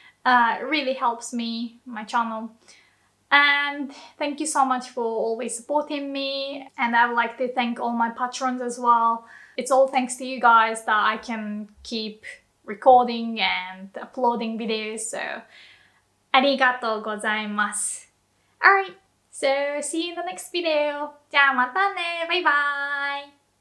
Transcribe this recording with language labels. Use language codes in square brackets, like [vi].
[en] It really helps me, my channel. And thank you so much for always supporting me. And I would like to thank all my patrons as well. It's all thanks to you guys that I can keep recording and uploading videos. [ja] So, ありがとうございます。 [en] Alright, so see you in the next video. [ja] じゃあまたね。バイバイ。